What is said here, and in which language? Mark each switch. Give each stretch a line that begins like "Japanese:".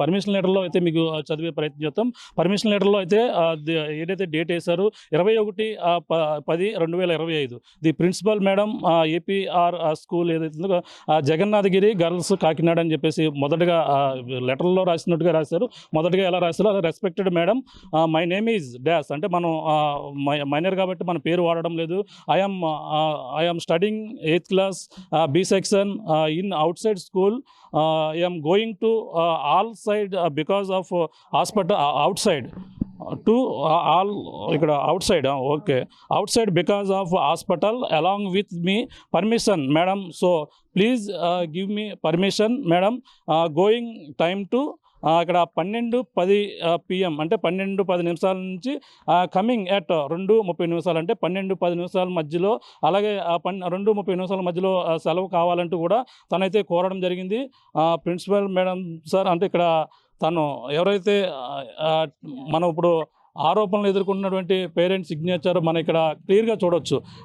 Telugu: Permission లెటర్లో అయితే మీకు చదివే ప్రయత్నం చేస్తాం. పర్మిషన్ లెటర్లో అయితే ఏదైతే డేట్ వేశారో 21/10/2025 the principal madam APR school ఏదైతే ఉందో జగన్నాథగిరి గర్ల్స్ కాకినాడ అని చెప్పేసి మొదటగా లెటర్లో రాసినట్టుగా రాశారు. మొదటగా ఎలా రాశారో అలా
English: respected madam my name is dash
Telugu: అంటే మనం మైనర్ కాబట్టి మన పేరు వాడడం లేదు.
English: I'm studying 8th class B section in outside school. I am going to all side because of hospital outside to all ఇక్కడ outside okay outside because of hospital along with me permission madam, so please give me permission madam. Going time to
Telugu: ఇక్కడ 12:10 PM అంటే 12:10 నుంచి
English: coming at
Telugu: 2:30 అంటే 12:10 మధ్యలో, అలాగే 2:30 మధ్యలో సెలవు కావాలంటూ కూడా తనైతే కోరడం జరిగింది. ప్రిన్సిపల్ మేడం సార్ అంటే ఇక్కడ తను ఎవరైతే మనం ఇప్పుడు ఆరోపణలు ఎదుర్కొన్నటువంటి పేరెంట్స్ సిగ్నేచర్ మనం ఇక్కడ క్లియర్గా చూడవచ్చు.